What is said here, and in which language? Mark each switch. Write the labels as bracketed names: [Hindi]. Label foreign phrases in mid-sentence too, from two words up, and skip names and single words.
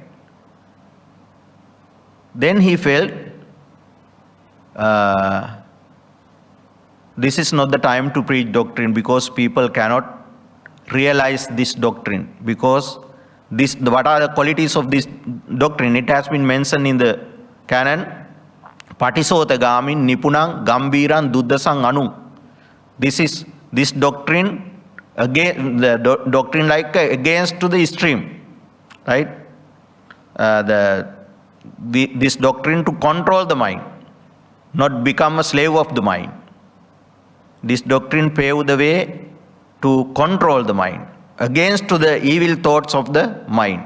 [English] Then he felt this is not the time to preach doctrine, because people cannot realize this doctrine. Because what are the qualities of this doctrine? It has been mentioned in the canon. [Pali] Patisotagamin nipunang gambiran duddasang anu. [English] This doctrine, again, the doctrine like against to the stream, right? This doctrine to control the mind, not become a slave of the mind. This doctrine paved the way to control the mind, against to the evil thoughts of the mind.